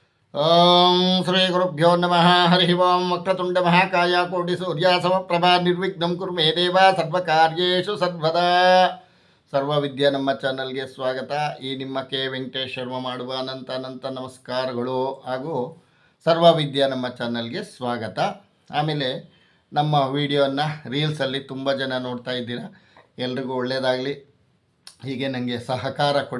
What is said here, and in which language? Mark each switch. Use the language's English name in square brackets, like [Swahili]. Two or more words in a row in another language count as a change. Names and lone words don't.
[Sanskrit] ಓಂ ಶ್ರೀ ಗುರುಭ್ಯೋ ನಮಃ. ಹರಿ ಓಂ. ವಕ್ರತುಂಡ ಮಹಾಕಾಯ ಕೋಟಿ ಸೂರ್ಯ ಸಮಪ್ರಭಾ ನಿರ್ವಿಘ್ನಂ ಕುರು ಮೇ ದೇವ ಸರ್ವಕಾರ್ಯೇಷು ಸರ್ವದಾ. [Kannada] ಸರ್ವವಿದ್ಯಾ ನಮ್ಮ ಚಾನಲ್ಗೆ ಸ್ವಾಗತ. ಈ ನಿಮ್ಮ ಕೆ ವೆಂಕಟೇಶ್ ಶರ್ಮ ಮಾಡುವ ಅನಂತ ನಮಸ್ಕಾರಗಳು ಹಾಗೂ ಸರ್ವವಿದ್ಯಾ ನಮ್ಮ ಚಾನಲ್ಗೆ ಸ್ವಾಗತ. ಆಮೇಲೆ ನಮ್ಮ ವಿಡಿಯೋನ ರೀಲ್ಸಲ್ಲಿ ತುಂಬ ಜನ ನೋಡ್ತಾ ಇದ್ದೀರಾ. ಎಲ್ರಿಗೂ ಒಳ್ಳೆಯದಾಗಲಿ. ಹೀಗೆ ನನಗೆ ಸಹಕಾರ ಕೊಡಿ.